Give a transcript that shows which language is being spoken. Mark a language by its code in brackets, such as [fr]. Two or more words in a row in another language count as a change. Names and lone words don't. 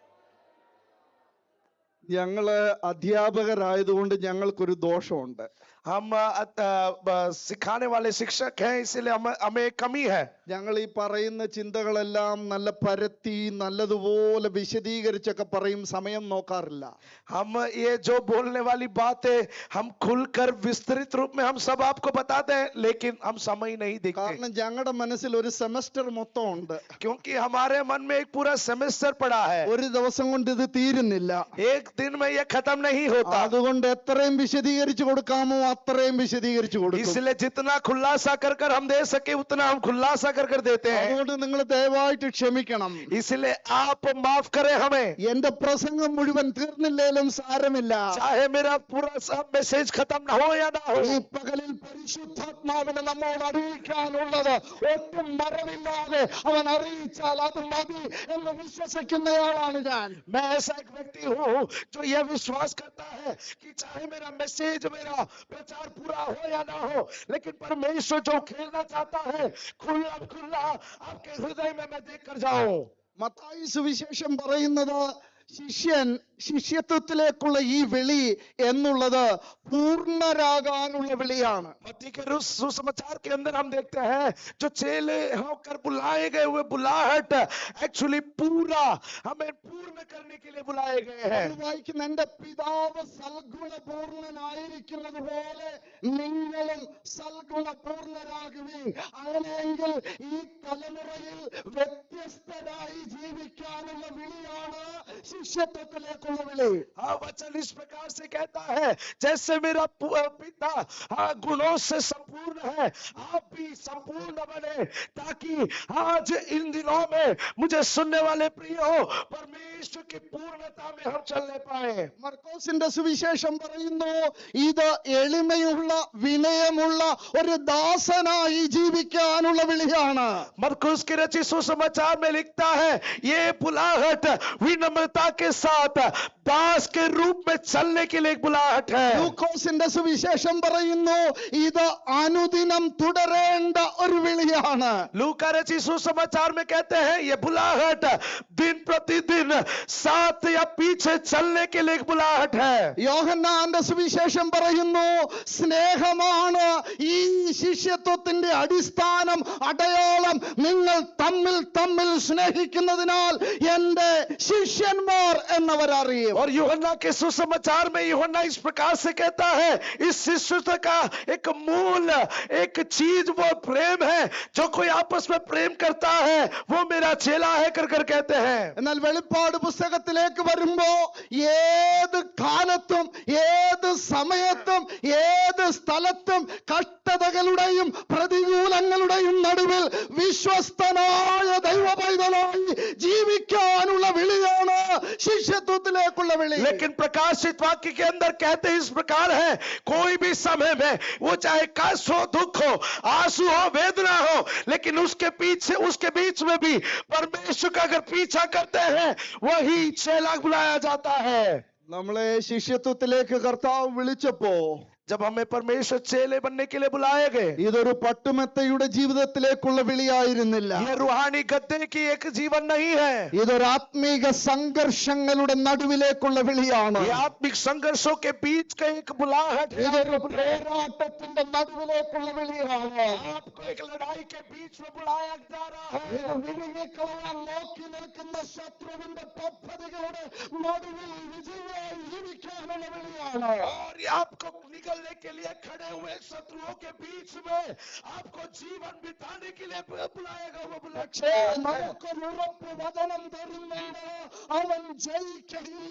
[ml] ഞങ്ങള് അധ്യാപകരായതുകൊണ്ട് ഞങ്ങൾക്കൊരു ദോഷമുണ്ട്. [hi] हम सिखाने वाले शिक्षक हैं, इसलिए हमें कमी है. [ml] ഞങ്ങൾ ഈ പറയുന്ന ചിന്തകളെല്ലാം നല്ല പരത്തി നല്ലതുപോലെ വിശദീകരിച്ചൊക്കെ പറയും, സമയം നോക്കാറില്ല. [hi] हम ये जो बोलने वाली बात है, हम खुलकर विस्तृत रूप में हम सब आपको बताते हैं, लेकिन हम समय नहीं देखते. [ml] കാരണം ഞങ്ങളുടെ മനസ്സിൽ ഒരു സെമസ്റ്റർ മൊത്തം ഉണ്ട്. [hi] क्योंकि हमारे मन में एक पूरा सेमेस्टर पड़ा है. [ml] ഒരു ദിവസം കൊണ്ട് ഇത് തീരുന്നില്ല. [hi] एक दिन में ये खत्म नहीं होता. [ml] അതുകൊണ്ട് എത്രയും വിശദീകരിച്ചു കൊടുക്കാമോ അത്രയും വിശദീകരിച്ചു കൊടുക്കും. [hi] इसलिए जितना खुलासा कर कर हम दे सके उतना हम खुलासा कर कर देते हैं. [ml] അതുകൊണ്ട് നിങ്ങൾ ദയവായിട്ട് ക്ഷമിക്കണം. [hi] इसलिए आप माफ करें हमें. [ml] എന്റെ പ്രസംഗം മുഴുവൻ തീർന്നില്ലേലും സാരമില്ല. [hi] चाहे मेरा पूरा सब मैसेज खत्म ना हो या ना हो. [ml] ഈ പകലിൽ പരിശുദ്ധാത്മാവിനെ നമ്മോട് അറിയിക്കാനുള്ളത് ഒട്ടും മറവില്ലാതെ അവൻ അറിയിച്ചാൽ അത് മതി എന്ന് വിശ്വസിക്കുന്നയാളാണ് ഞാൻ. [hi] मैं ऐसा एक व्यक्ति हूँ जो यह विश्वास करता है कि चाहे मेरा मैसेज, मेरा सुसमाचार पूरा हो या ना हो, लेकिन परमेश्वर जो खेलना चाहता है खुला खुला आपके हृदय में मैं देख कर जाऊं। [ml] മത്തായി സുവിശേഷം പറയുന്നത് ശിഷ്യത്വത്തിലേക്കുള്ള ഈ വിളി എന്നുള്ളത് പൂർണ്ണരാകാനുള്ള വിളിയാണ്. [hi] मत्ती के सुसमाचार के अंदर हम देखते हैं जो चेले होकर बुलाए गए हुए बुलाहट एक्चुअली पूरा हमें पूर्ण करने के लिए बुलाए गए हैं. [ml] വായിക്കുന്ന എന്റെ പിതാവ് സൽഗുണപൂർണനായിരിക്കുന്നത് പോലെ നിങ്ങളും സൽഗുണപൂർണരാകുവിൻ. അങ്ങനെയെങ്കിൽ ഈ തലമുറയിൽ വ്യത്യസ്തരായി ജീവിക്കാനുള്ള വിളിയാണ് शिष्यत्वത്തിലേക്കുള്ള വിളി. [hi] वचन इस प्रकार से कहता है जैसे मेरा पिता गुणों से संपूर्ण है, आप भी संपूर्ण बने, ताकि आज इन दिनों में मुझे सुनने वाले प्रिय हो परमेश्वर की पूर्णता में हम चलने पाए. [ml] മർക്കോസിന്റെ സുവിശേഷം പറയുന്നു ഇത് എളിമയുള്ള വിനയമുള്ള ഒരു ദാസനായി ജീവിക്കാനുള്ള വിളിയാണ്. [hi] मरकुस के रचित सुसमाचार में लिखता है ये बुलाहट विनम्रता के साथ दास के रूप में चलने के लिए एक बुलाहट है. [ml] ലൂക്കോസിന്റെ സുവിശേഷം പറയുന്നു ഇത് അനുദിനം തുടരേണ്ട ഒരു വിളിയാണ്. [hi] लूका रचित सुसमाचार में कहते हैं ये बुलाहट दिन प्रतिदिन साथ या पीछे चलने के लिए एक बुलाहट है. [ml] യോഹന്നാന്റെ സുവിശേഷം പറയുന്നു സ്നേഹമാണ് ഈ ശിഷ്യത്വത്തിന്റെ അടിസ്ഥാനം, അടയാളം. നിങ്ങൾ തമ്മിൽ തമ്മിൽ സ്നേഹിക്കുന്നതിനാൽ എന്റെ ശിഷ്യന്മാർ എന്നവരറിയും. [hi] और यूहन्ना के सुसमाचार में यूहन्ना इस प्रकार से कहता है इस शिष्यत्व का एक मूल एक चीज वो प्रेम है. जो कोई आपस में प्रेम करता है वो मेरा चेला है कर कर कहते हैं. [ml] എന്നാൽ വെളിപ്പാട് പുസ്തകത്തിലേക്ക് വരുമ്പോ ഏത് കാലത്തും ഏത് സമയത്തും ഏത് സ്ഥലത്തും കഷ്ടതകളുടെയും പ്രതികൂലങ്ങളുടെയും നടുവിൽ വിശ്വസ്തനായ ദൈവ പൈതലായി ജീവിക്കാനുള്ള വിളിയാണ് ശിഷ്യത്വത്തിലേക്കുള്ള വിളി. [hi] लेकिन प्रकाशित वाक्य के अंदर कहते इस प्रकार है कोई भी समय में वो चाहे कष्ट हो, दुख हो, आंसू हो, वेदना हो, लेकिन उसके पीछे उसके बीच में भी परमेश्वर का अगर पीछा करते हैं वही चेला बुलाया जाता है. [ml] നമ്മളെ ശിഷ്യത്വത്തിലേക്ക് കർത്താവ് വിളിച്ചപ്പോ [hi] जब हमें परमेश्वर चेले बनने के लिए बुलाए गए [ml] ഇതൊരു പട്ടുമെത്തയുടെ ജീവിതത്തിലേക്കുള്ള വിളിയായിരുന്നില്ല. [hi] ये रूहानी गद्दे की एक जीवन नहीं है. [ml] ഇതൊരു ആത്മീക സംഘർഷങ്ങളുടെ നടുവിലേക്കുള്ള വിളിയാണ്. [hi] ये आत्मिक संघर्षों के बीच का एक बुलाहट है. [ml] ഇതൊരു പോരാട്ടത്തിന്റെ നടുവിലേക്കുള്ള വിളിയാണ്. [hi] आपको एक लड़ाई के बीच में बुलाया जा रहा है. [ml] ഇത് വിഴുങ്ങിക്കളയാൻ നോക്കി നിൽക്കുന്ന ശത്രുവിന്റെ പദ്ധതികളുടെ നടുവിൽ വിജയമായി ജീവിക്കാനുള്ള വിളിയാണ്. [hi] और ये आपको निकलने के लिए खड़े हुए शत्रुओं के बीच में आपको जीवन बिताने के लिए बुलाएगा वो [ml] പക്ഷേ നമുക്കൊരു ഉറപ്പ് വചനം തരുന്നുണ്ട്, അവൻ ജയിക്കയില്ല.